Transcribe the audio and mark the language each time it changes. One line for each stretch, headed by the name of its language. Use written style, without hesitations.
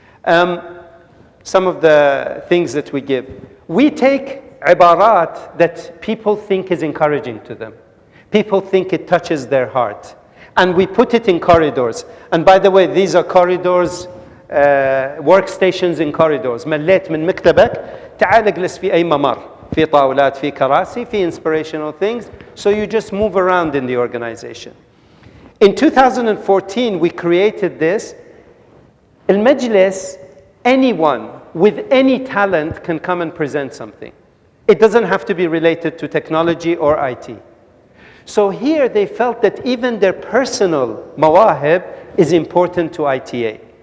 English: Some of the things that we give. We take ibarat that people think is encouraging to them. People think it touches their heart. And we put it in corridors. And by the way, these are corridors, workstations in corridors.
Arabic: مليت من مكتبك تعال اجلس في أي ممر. في طاولات, في كراسي, في
English: inspirational things. So you just move around in the organization. In 2014, we created this. المجلس, anyone with any talent can come and present something. It doesn't have to be related to technology or IT. So here they felt that even their personal mawahib is important to ITA.